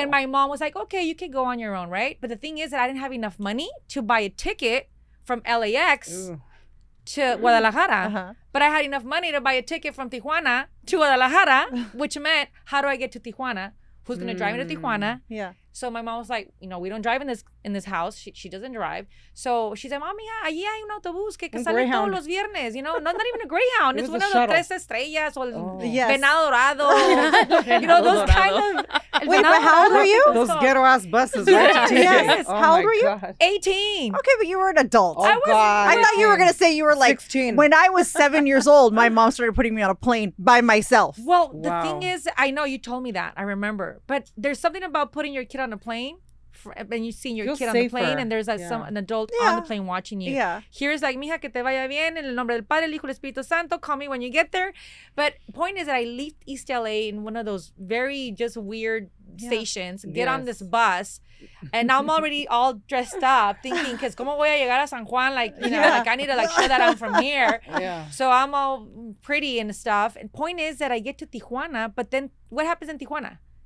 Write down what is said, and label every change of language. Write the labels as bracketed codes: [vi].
[en] And my mom was like, okay, you can go on your own, right? But the thing is that I didn't have enough money to buy a ticket from LAX Ooh. to Guadalajara. But I had enough money to buy a ticket from Tijuana to Guadalajara, which meant, how do I get to Tijuana? Who's going to drive me to Tijuana? Yeah. So my mom was like, we don't drive in this house. She doesn't drive. So she said, [es] Mami, allí hay un autobús que sale todos los viernes. [en] Not even a Greyhound. It's one of the Tres Estrellas or Venado Dorado. Those kind of. Wait, but how old were you? Those ghetto ass buses, right? Yes. How old were you? 18. Okay, but you were an adult. Oh, God. I thought you were going to say you were like 16. When I was 7 years old, my mom started putting me on a plane by myself. Well, the thing is, I know you told me that. I remember. But there's something about putting your kid on a plane and you seeing your kid on the plane and there's an adult on the plane watching you. Yeah. Here's like, [es] mija, que te vaya bien, en el nombre del Padre, el Hijo, el Espíritu Santo, [en] call me when you get there. But point is that I leave East LA in one of those very just weird stations, get on this bus, and I'm already all dressed up thinking, because [es] como voy a llegar a San Juan, [en] like, like I need to like shut that down from here. So I'm all pretty and stuff. And point is that I get to Tijuana, but then what happens in Tijuana?